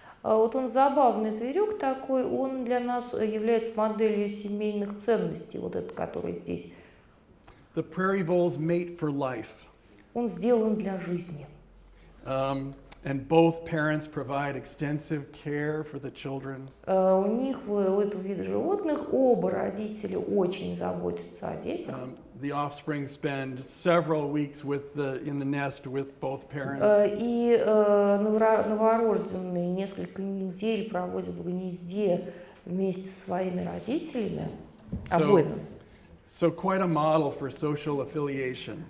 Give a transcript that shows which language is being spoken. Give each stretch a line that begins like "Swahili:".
Russian: Вот он забавный зверек такой, он для нас является моделью семейных ценностей, вот этот, который здесь.
English: The prairie voles mate for life.
Russian: Он сделан для жизни.
English: And both parents provide extensive care for the children.
Russian: У них, у этого вида животных, оба родители очень заботятся о детях.
English: The offspring spend several weeks in the nest with both parents.
Russian: И новорожденные несколько недель проводят в гнезде вместе со своими родителями, обоими.
English: So quite a model for social affiliation.